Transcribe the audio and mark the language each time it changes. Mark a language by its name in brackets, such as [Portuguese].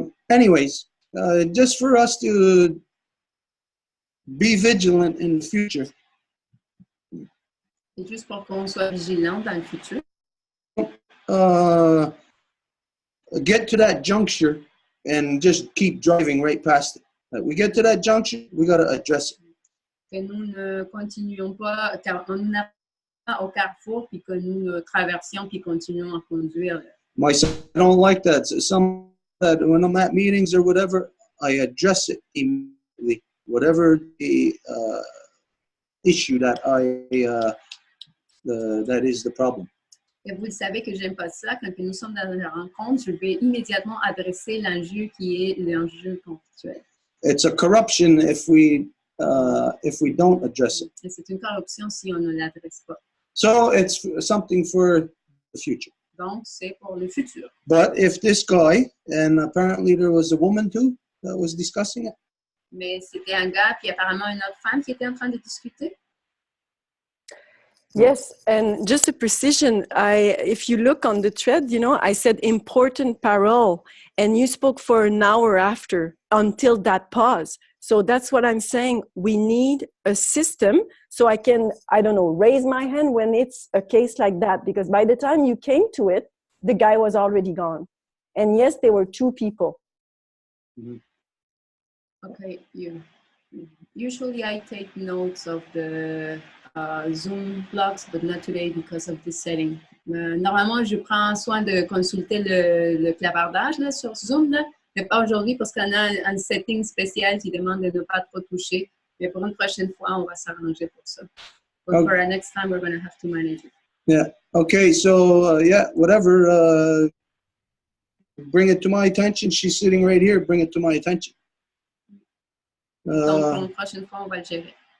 [English] Anyways, just for us to be vigilant in the future. [French] C'est juste pour qu'on soit vigilant dans le futur. [English] Get to that juncture and just keep driving right past it. We get to that juncture, we got to address it. [French] Que nous ne continuions pas, car on n'est pas au carrefour, puis que nous traversions, puis continuons à conduire. [English] Myself, I don't like that. So some that when I'm at meetings or whatever, I address it immediately. Whatever the issue that that is the problem. [French] Et vous le savez que j'aime pas ça. Quand nous sommes dans une rencontre, je vais immédiatement adresser l'enjeu qui est l'enjeu conflictuel. [English] It's a corruption if we don't address it. [French] Et c'est une corruption si on ne l'adresse pas. [English] So it's something for the future. [French] Donc, c'est pour le futur. [English] But if this guy, and apparently there was a woman too that was discussing it. [French] Mais c'était un gars, puis apparemment une autre femme qui était en train de discuter. [English] Yes, and just a precision, if you look on the thread, you know, I said important parole, and you spoke for an hour after, until that pause. So that's what I'm saying. We need a system so I can, I don't know, raise my hand when it's a case like that, because by the time you came to it, the guy was already gone. And yes, there were two people. Mm-hmm. Okay, usually I take notes of the Zoom blocks, but not today because of this setting. [French] Normalement, je prends soin de consulter le clavardage là, sur Zoom, là, mais pas aujourd'hui parce qu'on a un setting spécial qui demande de ne pas trop toucher. Mais pour une prochaine fois, on va s'arranger pour ça. [English] But Okay. for our next time, we're going to have to manage it. Yeah. Okay. So whatever. Bring it to my attention. She's sitting right here. Bring it to my attention. [French] Donc, pour une prochaine fois, on va le gérer.